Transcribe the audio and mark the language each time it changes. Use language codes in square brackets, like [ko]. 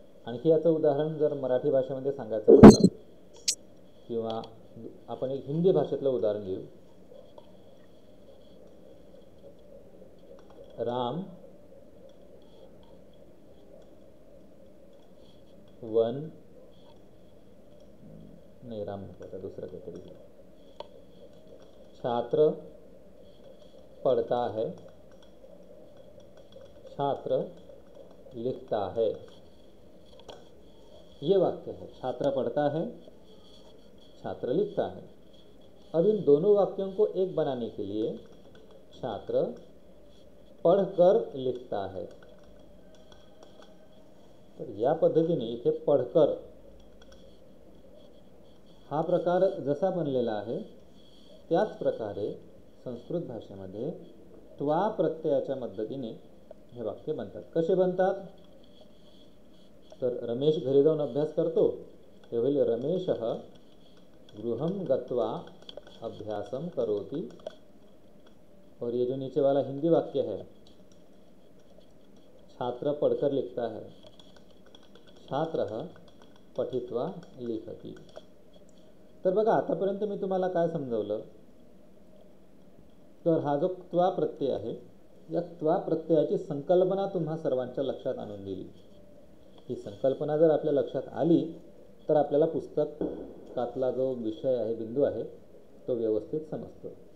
[mr] आणखी याचं उदाहरण जर मराठी भाषेमध्ये सांगायचं म्हटलं किंवा आपण एक हिंदी भाषेतलं उदाहरण घेऊ. राम वन, नहीं राम नको, आता दुसरं काहीतरी. [hi] छात्र पढ़ता है, छात्र लिखता है. ये वाक्य है, छात्र पढ़ता है, छात्र लिखता है. अब इन दोनों वाक्यों को एक बनाने के लिए छात्र पढ़कर लिखता है. [mr] तर या पद्धतीने इथे पढ़कर हा प्रकार जसा बनलेला आहे त्याच प्रकारे संस्कृत भाषेमध्ये त्वा प्रत्ययाच्या मदतीने हे वाक्य बनतात. कसे बनतात, तर रमेश घरी जाऊन अभ्यास करतो ते होईल [sa] रमेशः गृहं गत्वा अभ्यासम करोति. [hi] और ये जो नीचे वाला हिंदी वाक्य है, छात्र पढ़कर लिखता है, [sa] छात्रः पठित्वा लिखति. [mr] तर बघा आतापर्यंत मी तुम्हाला काय समजावलं, तर हा जो त्वा प्रत्यय आहे या त्वा प्रत्ययाची संकल्पना तुम्हा सर्वांच्या लक्षात आणून दिली. ही संकल्पना जर आपल्या लक्षात आली तर आपल्याला पुस्तकातला जो विषय आहे, बिंदू आहे, तो व्यवस्थित समजतो.